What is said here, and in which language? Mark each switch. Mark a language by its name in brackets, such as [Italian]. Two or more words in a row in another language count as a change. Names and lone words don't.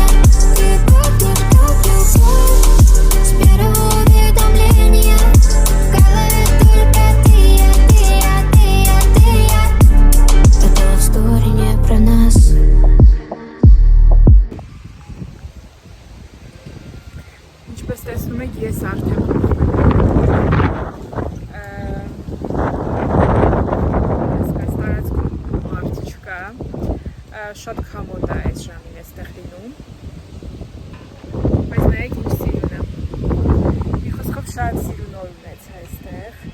[Russian] Ты пахнешь как любовь с первого уведомления. В голове только ты я. Это история не про нас. [Armenian] Ինչպես տեսնում եք, ես արդեն շատ խամոտ է այս ժամին այստեղ լինում, բայց նայեք ինչ սիրուն է, մի խոսքով շատ սիրուն օր ունեցա այստեղ,